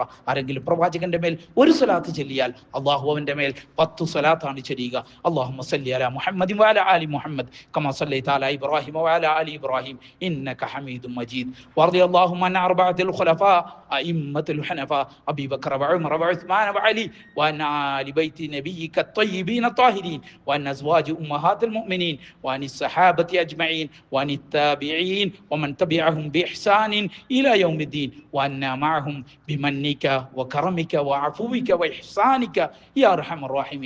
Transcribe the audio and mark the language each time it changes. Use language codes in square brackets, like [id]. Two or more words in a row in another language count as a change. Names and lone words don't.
[ml] ആരെങ്കിലും പ്രവാചകന്റെ മേൽ ഒരു സ്വലാത്ത് ചൊല്ലിയാൽ അല്ലാഹു അവന്റെ മേൽ 10 സ്വലാത്താണ് ചൊല്ലുക. [ar] اللهم صل على محمد وعلى آل محمد كما صليت على إبراهيم وعلى آل إبراهيم إنك حميد مجيد. ورضي الله عن أربعة الخلفاء أئمة الحنفاء أبي بكر وعمر وعثمان وعلي وعن آل بيت نبيك الطيبين الطاهرين وأن أزواج أمهات المؤمنين وأن الصحابة أجمعين وأن التابعين ومن تبعهم بإحسان إلى يوم الدين وأنا معهم بمنك وكرمك وعفوك وإحسانك يا أرحم الراحمين.